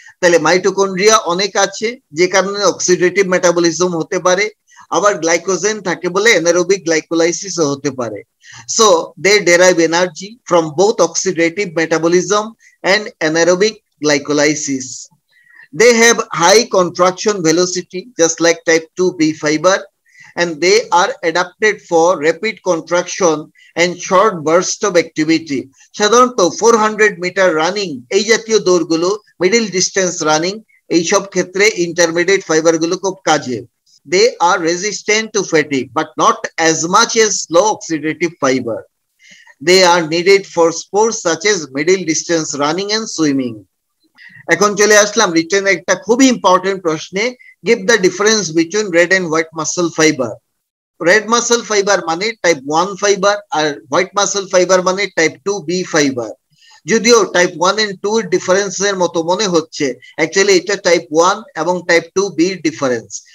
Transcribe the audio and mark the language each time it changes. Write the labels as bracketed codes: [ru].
[bn] তাহলে মাইটোকন্ড্রিয়া অনেক আছে যে কারণে অক্সিডেটিভ মেটাবলিজম হতে পারে, আবার গ্লাইকোজেন থাকে বলে অ্যানারোবিক গ্লাইকোলাইসিসও হতে পারে। [en] So they derive energy from both oxidative metabolism and anaerobic glycolysis. They have high contraction velocity just like type 2B fiber, and they are adapted for rapid contraction and short burst of activity. [bn] সাধারণত 400 metre running এই জাতীয় দৌড়গুলো, middle distance running, এই সব ক্ষেত্রে intermediate fibre গুলো খুব কাজে। [en] They are resistant to fatigue but not as much as slow oxidative fiber. They are needed for sports such as middle distance running and swimming. [bn] এখন চলে আসলাম রিটেন একটা খুবই ইম্পর্টেন্ট প্রশ্নে, [en] Give the difference between red and white muscle fibre. [bn] Red muscle fibre মানে type 1 fibre আর white muscle fibre মানে type 2B fibre. যদিও type 1 and 2 এর ডিফারেন্সের মতো মনে হচ্ছে, অ্যাকচুয়ালি এটা টাইপ 1 এবং টাইপ 2B এর ডিফারেন্স।